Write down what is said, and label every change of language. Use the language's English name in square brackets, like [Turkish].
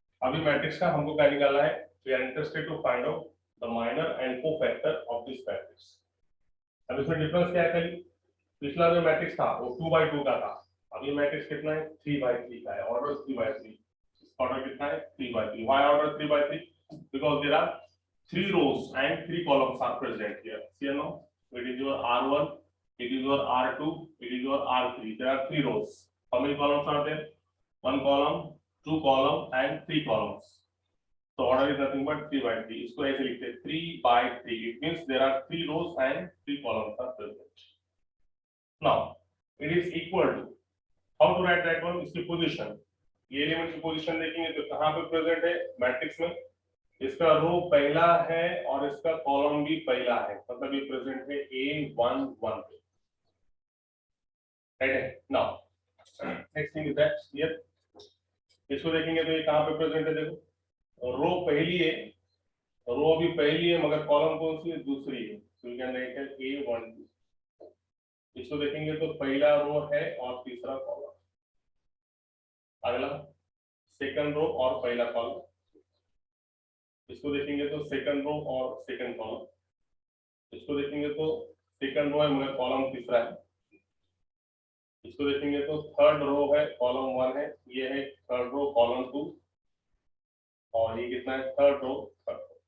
[Hindi] अभी मैट्रिक्स का हमको क्या निकालना है, [English] We are interested to find out the minor and cofactor of this matrix. [Hindi] अब इसमें डिफरेंस क्या है, पिछला जो मैट्रिक्स था वो 2/2 का था, अब ये मैट्रिक्स कितना है 3/3 का है, ऑर्डर 3/3, ऑर्डर कितना है 3/3। [English] Why order 3/3, because there are 3 rows and 3 columns are present here. See now, it is your R1, it is your R2, it is your R3, there are 3 rows. How many columns are there, 1 column, 2 column and 3 columns, so order is nothing but 3/3। [Hindi] इसको ऐसे लिखते हैं 3/3, [English] it means there are 3 rows and 3 columns are present। Now it is equal to, how to write that one, [Hindi] इसकी position, ये element की position देखेंगे तो कहां पे प्रेजेंट है मैट्रिक्स में, इसका रो पहला है और इसका कॉलम भी पहला है, मतलब ये प्रेजेंट है A11 पे, राइट है। [English] now next thing is that here, [Hindi] इसको देखेंगे तो ये कहां पे प्रेजेंट है, देखो रो पहली है, रो भी पहली है मगर कॉलम कौन सी है, दूसरी है, [English] so you can write [Hindi] है A12। इसको देखेंगे तो पहला रो है और तीसरा कॉलम, अगला सेकंड रो और पहला कॉलम, इसको देखेंगे तो सेकंड रो और सेकंड कॉलम, इसको देखेंगे तो सेकंड रो है मगर कॉलम तीसरा है, इसको देखेंगे तो थर्ड रो है कॉलम 1 है, ये है थर्ड रो कॉलम 2, और ये कितना है थर्ड रो थर्ड रो।